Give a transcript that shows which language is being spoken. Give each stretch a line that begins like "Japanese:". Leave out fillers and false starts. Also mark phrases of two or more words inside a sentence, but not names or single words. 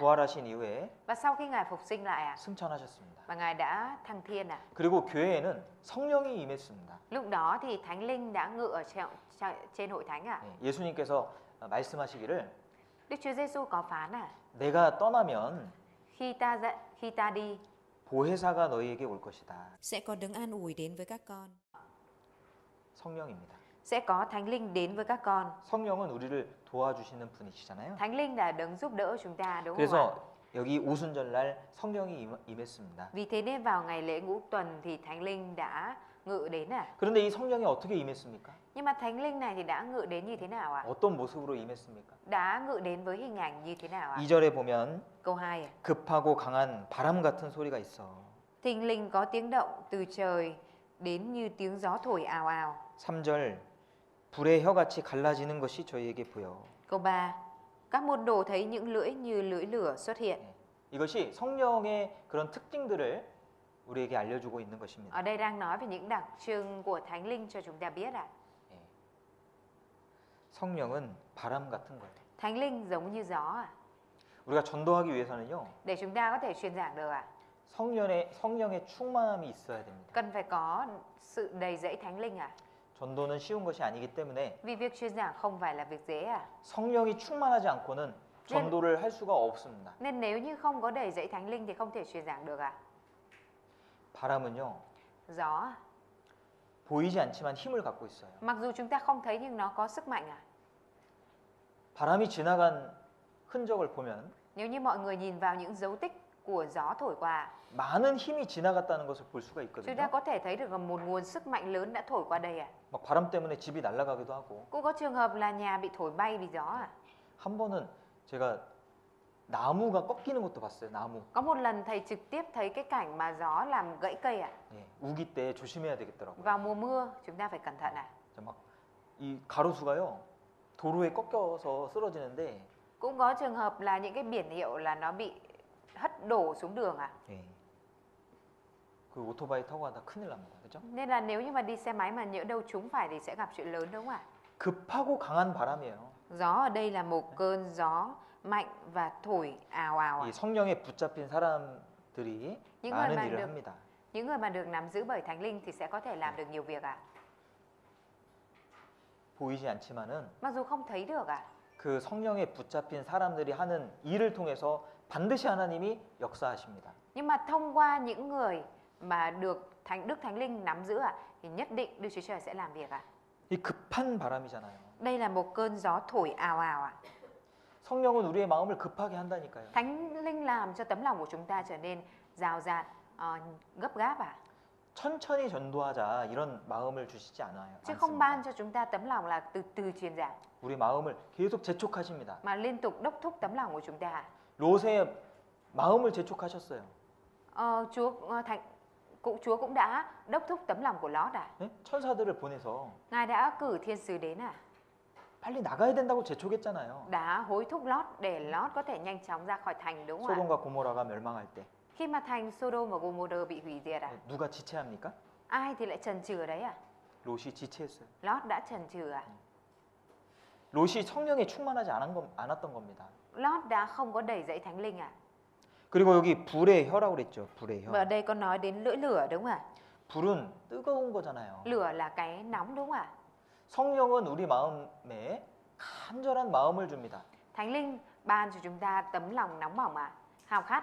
Korean: 부활하신 이후에
Vietnamese: và sau khi Ngài phục sinh lại
Korean: 승천하셨습니다.
Vietnamese: và Ngài đã thăng thiên
Korean: 그리고 교회에는 성령이 임했습니다.
Vietnamese: Lúc đó thì Thánh Linh đã ngự ở trên hội thánh
Korean: 네, 예수님께서 말씀하시기를
Vietnamese: Đức Chúa Giêsu có phán
Korean: 내가 떠나면
Vietnamese: khi ta đi
Korean: 보혜사가 너희에게 올 것이다.
Vietnamese: sẽ có đấng an ủi đến với các con.
Korean: 성령입니다.
Vietnamese: Sẽ có Thánh Linh đến với các con.
Korean: 성령은 우리를 도와주시는 분이시잖아요.
Vietnamese: Thánh Linh là đấng giúp đỡ chúng ta, đúng không ạ?
Korean: 그래서 여기 오순절 날 성령이 임했습니다.
Vietnamese: Vì thế nên vào ngày lễ ngũ tuần thì Thánh Linh đã ngự đến
Korean: 그런데 이 성령이 어떻게 임했습니까?
Vietnamese: Nhưng mà Thánh Linh này thì đã ngự đến như thế nào
Korean: 어떤 모습으로 임했습니까?
Vietnamese: Đã ngự đến với hình ảnh như thế nào
Korean: 2절에 보면
Vietnamese: Câu 2
Korean: 급하고 강한 바람 같은 소리가 있어.
Vietnamese: Thình lình có tiếng động từ trời đến như tiếng gió thổi ào ào.
Korean: 3절 불의 혀같이 갈라지는 것이 저희에게 보여.
Vietnamese: Câu 3 Các môn đồ thấy những lưỡi như lưỡi lửa xuất hiện.
Korean: 이것이 성령의 그런 특징들을 우리에게 알려주고 있는 것입니다.
Vietnamese: Ở đây đang nói về những đặc trưng của Thánh Linh cho chúng ta biết
Korean: 성령은 바람 같은 거예요.
Vietnamese: Thánh Linh giống như gió
Korean: 우리가 전도하기 위해서는요.
Vietnamese: Để chúng ta có thể truyền giảng được
Korean: 성령의 충만함이 있어야 됩니다.
Vietnamese: Cần phải có sự đầy dẫy Thánh Linh
Korean: 전도는 쉬운 것이 아니기 때문에
Vietnamese: Vì việc truyền giảng không phải là việc dễ
Korean: 성령이 충만하지 않고는 전도를 할 수가 없습니다.
Vietnamese: Nên nếu như không có đầy dẫy Thánh Linh thì không thể truyền giảng được
Korean: 바람은요.
Vietnamese: Gió
Korean: 보이지 않지만 힘을 갖고 있어요.
Vietnamese: Mặc dù chúng ta không thấy nhưng nó có sức mạnh
Korean: 바람이 지나간 흔적을 보면
Vietnamese: Nếu như mọi người nhìn vào những dấu tích của gió thổi qua
Korean: 많은 힘이 지나갔다는 것을 볼 수가
Vietnamese: Chúng ta
Korean: 있거든요.
Vietnamese: có thể thấy được một nguồn sức mạnh lớn đã thổi qua đây
Korean: 막 바람 때문에 집이 날아가기도 하고.
Vietnamese: Cũng có trường hợp là nhà bị thổi bay vì gió
Korean: 한 번은 제가 나무가 꺾이는 것도 봤어요. 나무.
Vietnamese: Có một lần thầy trực tiếp thấy cái cảnh mà gió làm gãy cây
Korean: 예, 우기 때 조심해야 되겠더라고요.
Vietnamese: Vào mùa mưa chúng ta phải cẩn thận
Korean: 막이 가로수가요. 도로에 꺾여서 쓰러지는데
Vietnamese: Cũng có trường hợp là những cái biển hiệu là nó bị hất đổ xuống đường
Korean: 예. 그 오토바이 타고 가다 큰일 납니다. 그렇죠?
Vietnamese: Nên là nếu như mà đi xe máy mà nhỡ đâu trúng phải thì sẽ gặp chuyện lớn đúng không
Korean: 급하고 강한 바람이에요.
Vietnamese: Gió ở đây là một cơn gió mạnh và thổi ào ào
Korean: 이 성령에 붙잡힌 사람들이
Vietnamese: những 많은 người,
Korean: 일을 합니다.
Vietnamese: những người mà được nắm giữ bởi Thánh Linh thì sẽ có thể làm được nhiều việc
Korean: 보이지 않지만은
Vietnamese: Mặc dù không thấy được
Korean: 그 성령에 붙잡힌 사람들이 하는 일을 통해서 반드시 하나님이 역사하십니다.
Vietnamese: Nhưng mà thông qua những người mà được Đức Thánh Linh nắm giữ thì nhất định Đức Chúa Trời sẽ làm việc
Korean: 이 급한 바람이잖아요.
Vietnamese: Đây là một cơn gió thổi ào ào
Korean: 성령은 우리의 마음을 급하게 한다니까요.
Vietnamese: Thánh Linh làm cho tấm lòng của chúng ta trở nên rào rạt, gấp gáp
Korean: 천천히 전도하자 이런 마음을 주시지 않아요.
Vietnamese: Chứ không ban cho chúng ta tấm lòng là từ từ truyền giảng
Korean: 우리 마음을 계속 재촉하십니다.
Vietnamese: mà liên tục đốc thúc tấm lòng của chúng ta
Korean: 롯의 마음을 재촉하셨어요.
Vietnamese: Chúa cũng đã đốc thúc tấm lòng của Lót
Korean: 네? 천사들을 보내서
Vietnamese: Ngài đã cử thiên sứ đến
Korean: 빨리 나가야 된다고 재촉했잖아요.
Vietnamese: đã hối thúc Lót để Lót có thể nhanh chóng ra khỏi thành đúng không
Korean: 소돔과 고모라가 멸망할 때
Vietnamese: Khi mà thành Sodom và Gomorrah bị hủy diệt
Korean: 누가 지체합니까?
Vietnamese: ai thì lại chần chừ ở đấy
Korean: 롯이 지체했어요.
Vietnamese: Lót đã chần chừ
Korean: 롯이 성령에 충만하지 않았던 겁니다.
Vietnamese: Lót đã không có đầy dẫy Thánh Linh
Korean: 그리고 여기 불의 혀라고 그랬죠. 불의
Vietnamese: Và ở
Korean: 혀.
Vietnamese: đây có nói đến lưỡi lửa đúng không
Korean: 불은 뜨거운 거잖아요.
Vietnamese: Lửa là cái nóng đúng không
Korean: 성령은 우리 마음에 간절한 마음을 줍니다.
Vietnamese: Thánh Linh ban cho chúng ta tấm lòng nóng bỏng hào khát